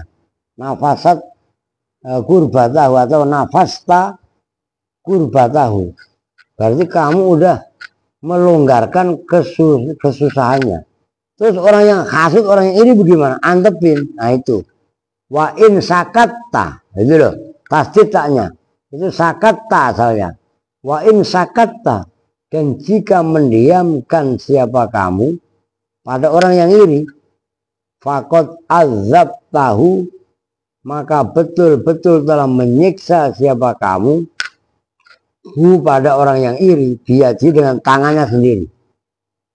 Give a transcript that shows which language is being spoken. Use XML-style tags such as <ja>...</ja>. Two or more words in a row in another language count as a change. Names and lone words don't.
<ar>نفست كربته</ar> <id>atau</id> <ar>نفست كربته,</ar> <id>berarti kamu udah melonggarkan kesusahannya. Terus orang yang hasud, orang yang iri bagaimana? Antepin. Nah itu</id> <ar>وإن سكتّ,</ar> <id>itu loh tasdidnya itu sakatta asalnya.</id> <ar>وإن سكتّ,</ar> <id>dan jika mendiamkan siapa kamu pada orang yang iri,</id> <ar>فقد عذبته</ar> <id>maka betul-betul telah menyiksa siapa kamu pada orang yang iri biaji dengan tangannya sendiri.</id>